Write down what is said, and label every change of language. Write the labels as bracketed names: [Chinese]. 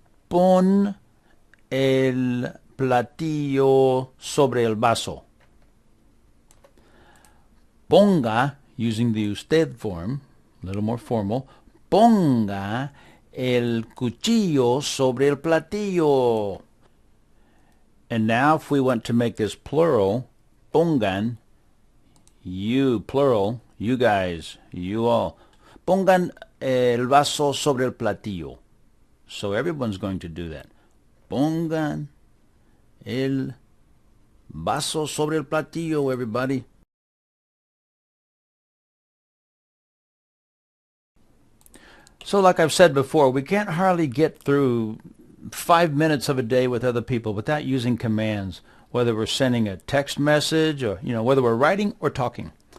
[Spanish] Pon el platillo sobre el vaso. [English] Ponga, using the usted form, a little more formal. [Spanish] Ponga el cuchillo sobre el platillo. [English] And now if we want to make this plural, pongan, you, plural, you guys, you all. [Spanish] Pongan el vaso sobre el platillo. [English] So everyone's going to do that. [Spanish] Pongan el vaso sobre el platillo, [English] everybody. So like I've said before, we can't hardly get through 5 minutes of a day with other people without using commands, whether we're sending a text message or, whether we're writing or talking.